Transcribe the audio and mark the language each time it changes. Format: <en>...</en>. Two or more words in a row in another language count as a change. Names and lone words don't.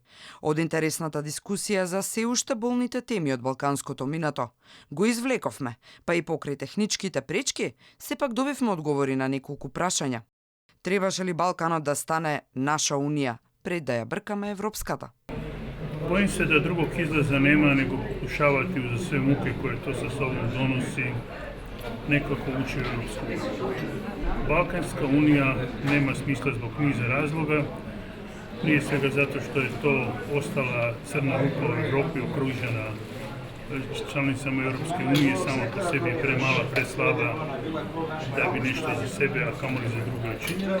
<mk>Од интересната дискусија за се уште болните теми од балканското минато го извлековме, па и покрај техничките пречки, сепак добивме одговори на неколку прашања. Требаше ли Балканот да стане наша унија пред да ја бркаме европската?</mk> <hr>Bojim se da drugog izlaza nema nego pokušavati uza sve muke koje to sa sobom donosi nekako ući u Europsku uniju. Balkanska unija nema smisla zbog niza razloga, prije svega zato što je to ostala crna rupa u Europi okružena članicama Europske unije, sama po sebi je premala, preslaba da bi nešto za sebe, a kamoli za druge učinila.</hr>